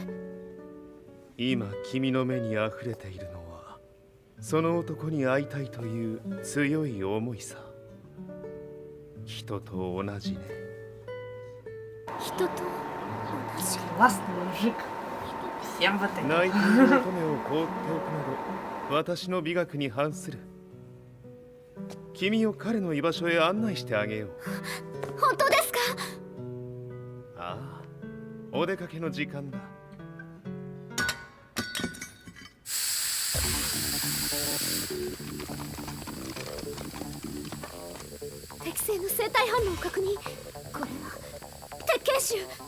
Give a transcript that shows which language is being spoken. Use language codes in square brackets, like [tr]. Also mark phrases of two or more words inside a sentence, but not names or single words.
[ja] 今君の目にあふれているのはその男に会いたいという強い思いさ人と同じね人と同じ [ru] Классный мужик. Всем в этой. [ja] 泣いている乙女を放っておくなど私の美学に反する君を彼の居場所へ案内してあげよう本当ですかああお出かけの時間だ適正の生体反応を確認これは鉄拳臭